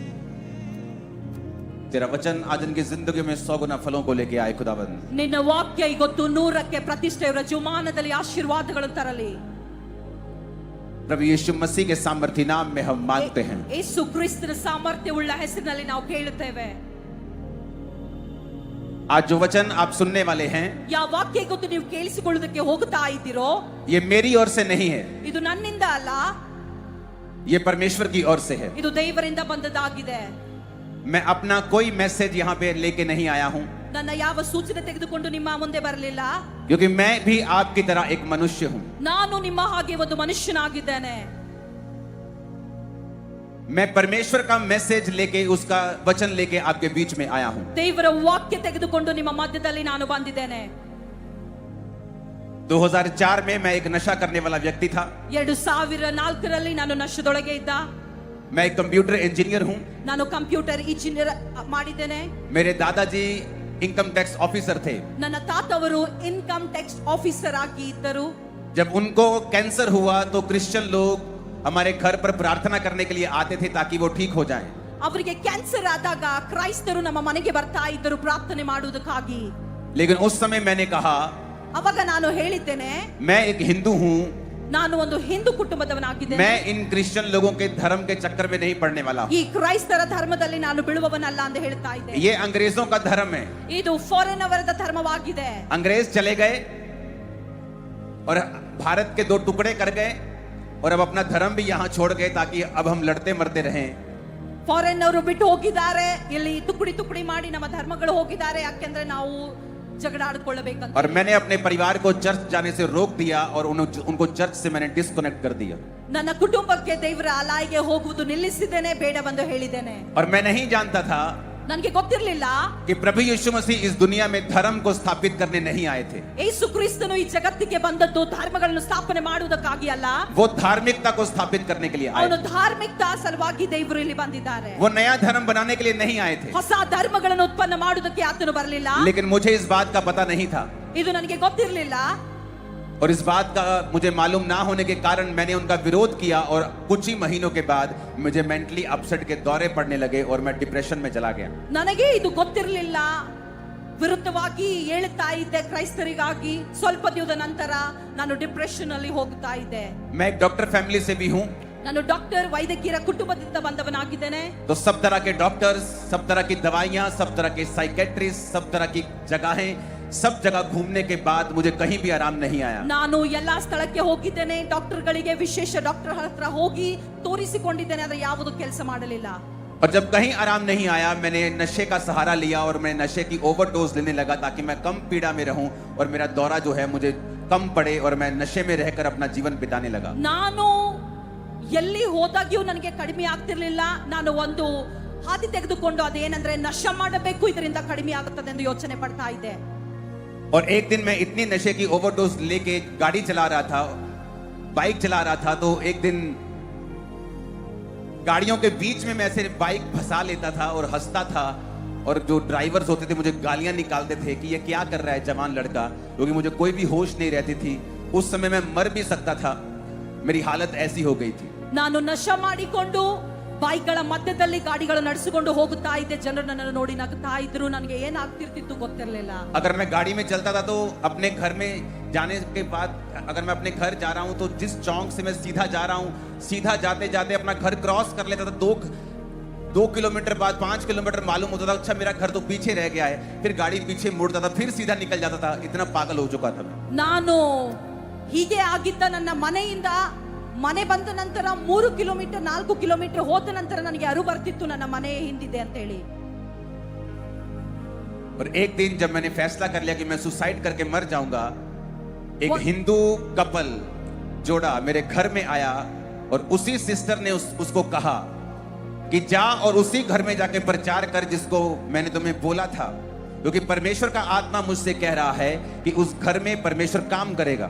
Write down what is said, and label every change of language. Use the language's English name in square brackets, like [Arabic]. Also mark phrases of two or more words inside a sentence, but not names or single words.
[Hindi] तेरा वचन आज इनकी जिंदगी में 100 गुना फलों को लेके आए खुदावंद। [Kannada] ನಿನ್ನ ವಾಕ್ಯ ಇವತ್ತು 100ಕ್ಕೆ ಪ್ರತಿಷ್ಠೆಯವರ ಜೀವಮಾನದಲ್ಲಿ ಆಶೀರ್ವಾದಗಳನ್ನು ತರಲಿ. [Hindi] प्रभु यीशु मसीह के सामर्थी नाम में हम मांगते हैं। [Kannada] ಯೇಸು ಕ್ರಿಸ್ತನ ಸಾಮರ್ಥ್ಯವುಳ್ಳ ಹೆಸರಿನಲ್ಲಿ ನಾವು ಕೇಳುತ್ತೇವೆ. [Hindi] आज जो वचन आप सुनने वाले हैं [Kannada] ಯಾವ ವಾಕ್ಯ ಇವತ್ತು ನೀವು ಕೇಳಿಸಿಕೊಳ್ಳುವುದಕ್ಕೆ ಹೋಗ್ತಾ ಇದ್ದೀರೋ [Hindi] ये मेरी ओर से नहीं है, [Kannada] ಇದು ನನ್ನಿಂದ ಅಲ್ಲ, [Hindi] ये परमेश्वर की ओर से है। [Kannada] ಇದು ದೇವರಿಂದ ಬಂದದ್ದಾಗಿದೆ. [Hindi] मैं अपना कोई मैसेज यहाँ पे लेके नहीं आया हूँ, [Kannada] ನನ್ನ ಯಾವ ಸೂಚನೆ ತೆಗೆದುಕೊಂಡು ನಿಮ್ಮ ಮುಂದೆ ಬರಲಿಲ್ಲ. [Hindi] क्योंकि मैं भी आपकी तरह एक मनुष्य हूँ। [Kannada] ನಾನು ನಿಮ್ಮ ಹಾಗೆ ಒಂದು ಮನುಷ್ಯನಾಗಿದ್ದೇನೆ. [Hindi] मैं परमेश्वर का मैसेज लेके, उसका वचन लेके आपके बीच में आया हूँ। [Kannada] ದೇವರ ವಾಕ್ಯ ತೆಗೆದುಕೊಂಡು ನಿಮ್ಮ ಮಧ್ಯದಲ್ಲಿ ನಾನು ಬಂದಿದ್ದೇನೆ. [Hindi] 2004 में मैं एक नशा करने वाला व्यक्ति था। [Kannada] 2004ರಲ್ಲಿ ನಾನು ನಶೆದೊಳಗೆ ಇದ್ದ. [Hindi] मैं एक [English] computer engineer [Hindi] हूं। [Kannada] ನಾನು [English] computer engineer [Kannada] ಮಾಡಿದ್ದೇನೆ. [Hindi] मेरे दादाजी [English] income tax officer [Hindi] थे। [Kannada] ನನ್ನ ತಾತವರು [English] income tax officer [Kannada] ಆಗಿ ಇದ್ದರು. [Hindi] जब उनको कैंसर हुआ तो क्रिश्चियन लोग हमारे घर पर प्रार्थना करने के लिए आते थे ताकि वो ठीक हो जाएं। [Kannada] ಅವರಿಗೆ ಕ್ಯಾನ್ಸರ್ ಆದಾಗ ಕ್ರೈಸ್ತರು ನಮ್ಮ ಮನೆಗೆ ಬರ್ತಾ ಇದ್ದರು ಪ್ರಾರ್ಥನೆ ಮಾಡುವುದಕ್ಕಾಗಿ. [Hindi] लेकिन उस समय मैंने कहा, [Kannada] ಅವಾಗ ನಾನು ಹೇಳಿದ್ದೇನೆ, [Hindi] मैं एक हिंदू हूं, [Kannada] ನಾನು ಒಂದು ಹಿಂದೂ ಕುಟುಂಬದವನಾಗಿದ್ದೇನೆ. [Hindi] मैं इन क्रिश्चियन लोगों के धर्म के चक्कर में नहीं पड़ने वाला हूं। [Kannada] ಈ ಕ್ರೈಸ್ತರ ಧರ್ಮದಲ್ಲಿ ನಾನು ಬೀಳುವವನಲ್ಲ ಅಂತ ಹೇಳ್ತಾ ಇದ್ದೆ. [Hindi] ये अंग्रेजों का धर्म है। [Kannada] ಇದು ಫಾರಿನ್ ಅವರದ ಧರ್ಮವಾಗಿದೆ. [Hindi] अंग्रेज चले गए और भारत के 2 टुकड़े कर गए और अब अपना धर्म भी यहां छोड़ गए ताकि अब हम लड़ते मरते रहें। [Kannada] ಫಾರಿನ್ ಅವರು ಬಿಟ್ಟು ಹೋಗಿದ್ದಾರೆ, ಇಲ್ಲಿ ತುಕಡಿ ತುಕಡಿ ಮಾಡಿ ನಮ್ಮ ಧರ್ಮಗಳು ಹೋಗಿದ್ದಾರೆ, ಯಾಕೆಂದ್ರೆ ನಾವು ಜಗಳ ಆಡ್ಕೊಳ್ಳಬೇಕಂತ. [Hindi] और मैंने अपने परिवार को चर्च जाने से रोक दिया और उनको चर्च से मैंने डिस्कनेक्ट कर दिया। [Kannada] ನನ್ನ ಕುಟುಂಬಕ್ಕೆ ದೇವರ ಆಲಯಕ್ಕೆ ಹೋಗುವುದು ನಿಲ್ಲಿಸಿದ್ದೇನೆ, ಬೇಡವೆಂದು ಹೇಳಿದ್ದೇನೆ. [Hindi] और मैं नहीं जानता था [Kannada] ನನಗೆ ಗೊತ್ತಿರಲಿಲ್ಲ [Hindi] कि प्रभु यीशु मसीह इस दुनिया में धर्म को स्थापित करने नहीं आए थे। [Kannada] ಯೇಸು ಕ್ರಿಸ್ತನು ಈ ಜಗತ್ತಿಗೆ ಬಂದದ್ದು ಧರ್ಮಗಳನ್ನು ಸ್ಥಾಪನೆ ಮಾಡುವುದಕ್ಕಾಗಿ ಅಲ್ಲ, [Hindi] वो धार्मिकता को स्थापित करने के लिए आए [Kannada] ಅವನು [Hindi] थे। [Kannada] ಧಾರ್ಮಿಕತಾ ಸಲುವಾಗಿ ದೇವರು ಇಲ್ಲಿ ಬಂದಿದ್ದಾರೆ. [Hindi] वो नया धर्म बनाने के लिए नहीं आए थे। [Kannada] ಹೊಸ ಧರ್ಮಗಳನ್ನು ಉತ್ಪನ್ನ ಮಾಡುವುದಕ್ಕೆ ಆತನು ಬರಲಿಲ್ಲ. [Hindi] लेकिन मुझे इस बात का पता नहीं था, [Kannada] ಇದು ನನಗೆ ಗೊತ್ತಿರಲಿಲ್ಲ. [Hindi] और इस बात का मुझे मालूम ना होने के कारण मैंने उनका विरोध किया और कुछ ही महीनों के बाद मुझे [English] mentally upset [Hindi] के दौरे पड़ने लगे और मैं डिप्रेशन में चला गया। [Kannada] ನನಗೆ ಇದು ಗೊತ್ತಿರಲಿಲ್ಲ, ವಿರುದ್ಧವಾಗಿ ಹೇಳ್ತಾ ಇದ್ದೆ ಕ್ರೈಸ್ತರಿಗಾಗಿ. ಸ್ವಲ್ಪ ದಿನದ ನಂತರ ನಾನು ಡಿಪ್ರೆಷನ್ ಅಲ್ಲಿ ಹೋಗ್ತಾ ಇದ್ದೆ. [Hindi] मैं एक [English] doctor family [Hindi] से भी हूं, [Kannada] ನಾನು ಡಾಕ್ಟರ್ ವೈದ್ಯಕೀಯ ಕುಟುಂಬದಿಂದ ಬಂದವನಾಗಿದ್ದೇನೆ. [Hindi] तो सब तरह के डॉक्टर्स, सब तरह की दवाइयां, सब तरह के साइकेट्रिस्ट, सब तरह की जगहें, सब जगह घूमने के बाद मुझे कहीं भी आराम नहीं आया। [Kannada] ನಾನು ಎಲ್ಲಾ ಸ್ಥಳಕ್ಕೆ ಹೋಗಿದ್ದೇನೆ, ಡಾಕ್ಟರ್ಗಳಿಗೆ ವಿಶೇಷ ಡಾಕ್ಟರ್ ಹತ್ರ ಹೋಗಿ ತೋರಿಸಿಕೊಂಡಿದ್ದೇನೆ, ಆದರೆ ಯಾವುದು ಕೆಲಸ ಮಾಡಲಿಲ್ಲ. [Hindi] और जब कहीं आराम नहीं आया मैंने नशे का सहारा लिया और मैं नशे की ओवरडोज लेने लगा ताकि मैं कम पीड़ा में रहूं और मेरा दौरा जो है मुझे कम पड़े और मैं नशे में रहकर अपना जीवन बिताने लगा। [Kannada] ನಾನು ಎಲ್ಲಿ ಹೋದಾಗ್ಯೂ ನನಗೆ ಕಡಿಮೆ ಆಗ್ತಿರ್ಲಿಲ್ಲ. ನಾನು ಒಂದು ಹಾದಿ ತೆಗೆದುಕೊಂಡು ಅದೇನಂದ್ರೆ ನಶ ಮಾಡಬೇಕು, ಇದರಿಂದ ಕಡಿಮೆ ಆಗುತ್ತದೆ ಎಂದು ಯೋಚನೆ ಪಡ್ತಾ ಇದ್ದೆ. [Hindi] और एक दिन मैं इतनी नशे की ओवरडोज लेके गाड़ी चला रहा था, बाइक चला रहा था, तो एक दिन गाड़ियों के बीच में मैं ऐसे बाइक फंसा लेता था और हंसता था और जो ड्राइवर्स होते थे मुझे गालियां निकालते थे कि ये क्या कर रहा है जवान लड़का, क्योंकि मुझे कोई भी होश नहीं रहती थी। उस समय मैं मर भी सकता था, मेरी हालत ऐसी हो गई थी। [Kannada] ನಾನು ನಶ ಮಾಡಿಕೊಂಡು ಬೈಕ್ಗಳ ಮಧ್ಯದಲ್ಲಿ ಗಾಡಿಗಳು ನಡೆಸಿಕೊಂಡು ಹೋಗುತ್ತಾ ಇದ್ದೆ. ಜನರು ನನ್ನನ್ನು ನೋಡಿ ನಗ್ತಾ ಇದ್ರು, ನನಗೆ ಏನಾಗ್ತಿರ್ತಿತ್ತು ಗೊತ್ತಿರಲಿಲ್ಲ. [Hindi] अगर मैं गाड़ी में चलता था तो अपने घर में जाने के बाद अगर मैं अपने घर जा रहा हूं तो जिस चौक से मैं सीधा जा रहा हूं, सीधा जाते जाते अपना घर क्रॉस कर लेता था। 2 किलोमीटर बाद 5 किलोमीटर मालूम होता था अच्छा मेरा घर तो पीछे रह गया है, फिर गाड़ी पीछे मुड़ता था, फिर सीधा निकल जाता था। इतना पागल हो चुका था मैं। [Kannada] ನಾನು ಹೀಗೆ ಆಗಿದ್ದ. ನನ್ನ ಮನೆಯಿಂದ ಮನೆ ಬಂದ ನಂತರ 3 ಕಿಲೋಮೀಟರ್ 4 ಕಿಲೋಮೀಟರ್ ಹೋದ ನಂತರ ನನಗೆ ಅರು ಬರ್ತಿತ್ತು ನನ್ನ ಮನೆ ಹಿಂದಿದೆ ಅಂತ ಹೇಳಿ. [Hindi] और एक दिन जब मैंने फैसला कर लिया कि मैं सुसाइड करके मर जाऊंगा, एक हिंदू कपल जोड़ा मेरे घर में आया और उसी सिस्टर ने उसको कहा कि जा और उसी घर में जाके प्रचार कर जिसको मैंने तुम्हें बोला था, क्योंकि परमेश्वर का आत्मा मुझसे कह रहा है कि उस घर में परमेश्वर काम करेगा।